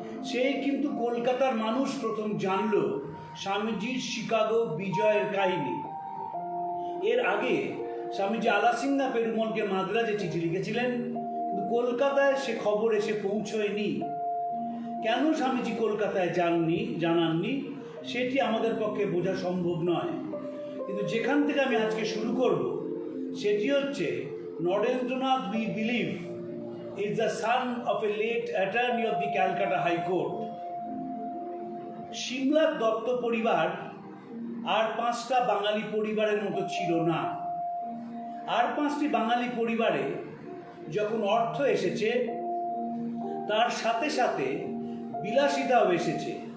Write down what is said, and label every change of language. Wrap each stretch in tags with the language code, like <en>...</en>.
<bn>সেই কিন্তু কলকাতার মানুষ প্রথম জানল স্বামীজির শিকাগো বিজয়ের কাহিনী। এর আগে স্বামীজি আলাসিঙ্গা পেরুমলকে মাদ্রাজে চিঠি লিখেছিলেন, কিন্তু কলকাতায় সে খবর এসে পৌঁছয়নি। কেন স্বামীজি কলকাতায় জানাননি সেটি আমাদের পক্ষে বোঝা সম্ভব নয়। কিন্তু যেখান থেকে আমি আজকে শুরু করব সেটি হচ্ছে,</bn> <en>Narendranath, we believe, is the son of a late attorney of the Calcutta High Court.</en> <bn>সিমলার Dutta পরিবার আর 5টা বাঙালি পরিবারের মতো ছিল না। আর 5টি বাঙালি পরিবারে যখন অর্থ এসেছে তার সাথে সাথে বিলাসিতাও এসেছে।</bn>